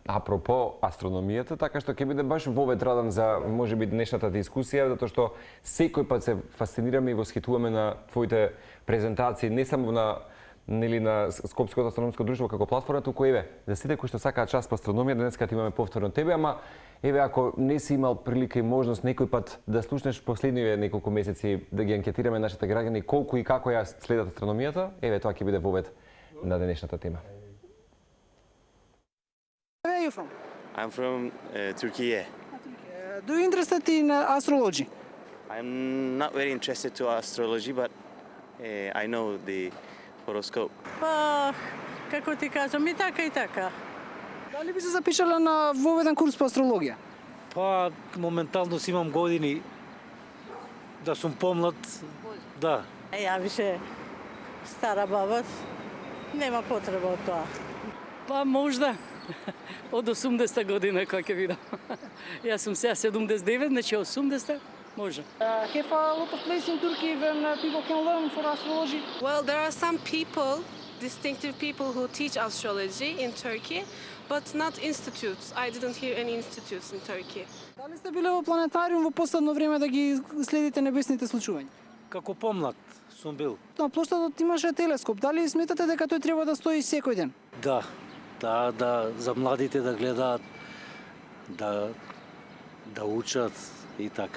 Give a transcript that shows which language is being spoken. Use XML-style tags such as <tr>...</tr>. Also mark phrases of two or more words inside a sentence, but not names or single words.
<mk>Апропо астрономијата, така што ќе биде баш вовед Радан за можеби днешната дискусија, затоа што секој пат се фасцинираме и восхитуваме на твоите презентации, не само на Скопското астрономско друштво како платформа, туку еве, за сите кои што сакаат час по астрономија, денеска имаме повторно тебе, ама еве ако не си имал прилика и можност некој пат да слушнеш последниве неколку месеци да ги анкетираме нашите граѓани колку и како ја следат астрономијата, еве тоа ќе биде вовед на денешната тема.</mk> <en>Where are you from? I'm from Turkey. Do you interested in astrology? I'm not very interested to astrology, but I know the horoscope.</en> <mk>Па, како ти кажам, и така и така. Дали би се запишала на воведен курс по астрологија? Па, моментално си имам години да сум помлад, да. Ја више стара баба, нема потреба од тоа. Па, можда. Од 80 година кога ќе видам. Јас сум сега 79, значи 80, може.</mk> <en>Have a lot of places in Turkey when people can learn for astrology? Well, there are some people, distinctive people who teach astrology in Turkey, but not institutes. I didn't hear any institutes in Turkey.</en> <mk>Дали сте биле во планетариум во последно време да ги следите небесните случувања? Како помлад сум бил. На плоштадот имаше телескоп. Дали сметате дека тој треба да стои секој ден? Да. Да, за младите да гледаат, да учат и така.</mk>